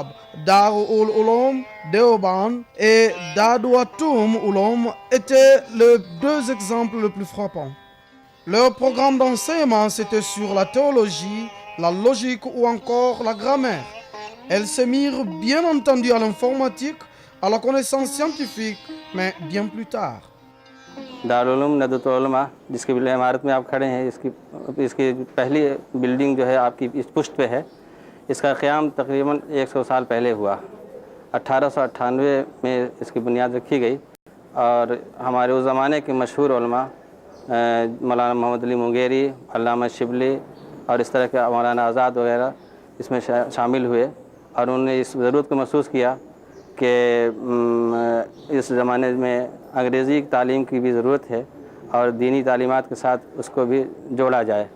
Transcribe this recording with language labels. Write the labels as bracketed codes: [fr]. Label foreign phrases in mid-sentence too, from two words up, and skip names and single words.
[fr] Darul Uloom Deoband et Dadouatoum Uloom étaient les deux exemples les plus frappants. Leur programme d'enseignement, c'était sur la théologie, la logique ou encore la grammaire. Elles se mirent bien entendu à l'informatique, à la connaissance scientifique, mais bien plus tard. [ur] دار العلوم ندوۃ العلماء جس کی عمارت میں آپ کھڑے ہیں، اس کی پہلی بلڈنگ جو ہے آپ کی اس پشت پہ ہے. اس کا قیام تقریباً 100 سال پہلے ہوا۔ 1898 میں اس کی بنیاد رکھی گئی اور ہمارے اس زمانے کے مشہور علماء مولانا محمد علی مونگیری، علامہ شبلی اور اس طرح کے مولانا آزاد وغیرہ اس میں شامل ہوئے اور انہوں نے اس ضرورت کو محسوس کیا کہ اس زمانے میں انگریزی تعلیم کی بھی ضرورت ہے اور دینی تعلیمات کے ساتھ اس کو بھی جوڑا جائے.